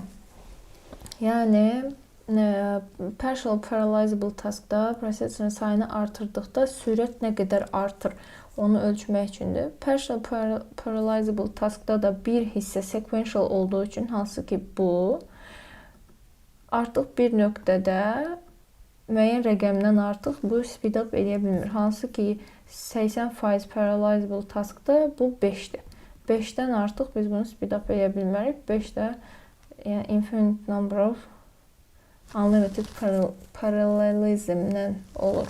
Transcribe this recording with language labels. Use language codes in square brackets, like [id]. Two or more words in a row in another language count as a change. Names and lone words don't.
[az] Yəni, [en] partial parallelizable [az] taskda prosesin sayını artırdıqda sürət nə qədər artır, onu ölçmək üçündür. [en] Partial parallelizable [az] taskda da bir hissə sequential olduğu üçün, hansı ki bu, artıq bir nöqtədə müəyyən rəqəmdən artıq bu [en] speed up [az] edə bilmir. Hansı ki 80% parallelizable taskda bu 5-dir. 5-dən artıq biz bunu [en] speed up [az] edə bilmərik. 5-də yəni [en] infinite number of unlimited parallelismdən [az] olur.